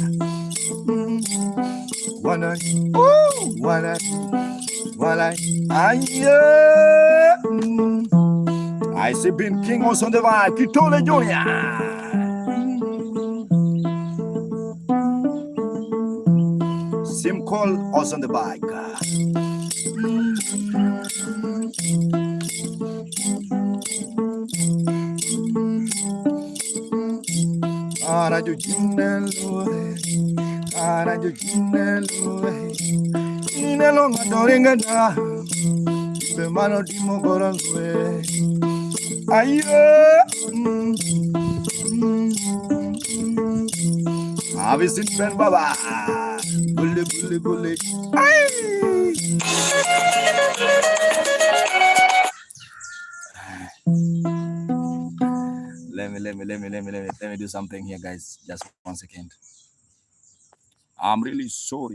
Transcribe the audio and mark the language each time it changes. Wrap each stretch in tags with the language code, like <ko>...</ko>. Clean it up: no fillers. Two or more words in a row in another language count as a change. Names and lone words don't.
<en>I see Ben King also on the vibe. Kitole Junior. Sim Call also on the bike. Arajo Jinelo, Arajo Jinelo, Inelo Madoringa da, Bemano Dimo Gorangue, Aye, Have you seen Ben Baba? Bully, bully, bully. Let me do something here, guys. Just 1 second. I'm really sorry.</en>